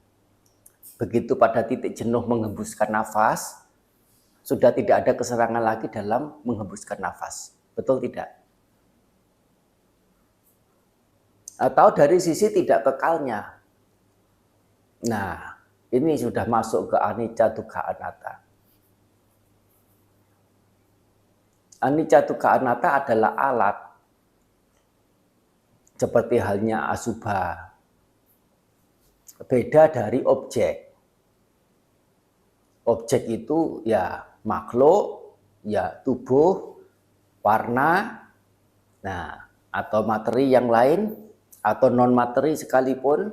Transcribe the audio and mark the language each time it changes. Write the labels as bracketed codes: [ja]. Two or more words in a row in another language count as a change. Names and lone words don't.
[id] Begitu pada titik jenuh menghembuskan nafas, sudah tidak ada kesenangan lagi dalam menghembuskan nafas. Betul tidak? Atau dari sisi tidak kekalnya. Nah, ini sudah masuk ke [pi] anicca dukkha anatta. Anicca dukkha anatta [id] adalah alat, seperti halnya asubha. Beda dari objek. Objek itu, ya, makhluk, ya, tubuh, warna, nah, atau materi yang lain, atau non materi sekalipun.